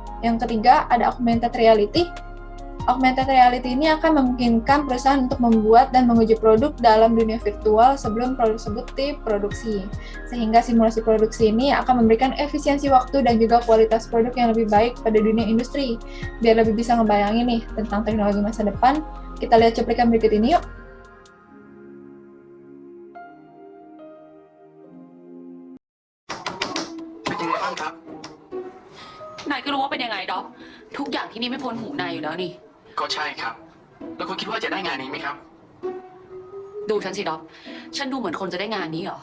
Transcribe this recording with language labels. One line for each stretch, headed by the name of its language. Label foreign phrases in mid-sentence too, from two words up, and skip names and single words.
Indonesian: Yang ketiga ada
English: augmented reality. Augmented reality
Indonesian: ini akan memungkinkan perusahaan untuk membuat dan menguji produk dalam dunia virtual sebelum produk tersebut diproduksi. Sehingga simulasi produksi ini akan memberikan efisiensi waktu dan juga kualitas produk yang lebih baik pada dunia industri. Biar lebih bisa ngebayangin nih tentang teknologi masa depan, kita lihat cuplikan berikut ini yuk.
Thai: เป็นยังไงบ้างครับ นายก็รู้ว่าเป็นยังไงด็อกทุกอย่างที่นี่ไม่พ้นหูนายอยู่แล้วนี่ ก็ใช่ครับ แล้วคุณคิดว่าจะได้งานนี้ไหมครับ ดูฉันสิด็อกฉันดูเหมือนคนจะได้งานนี้เหรอ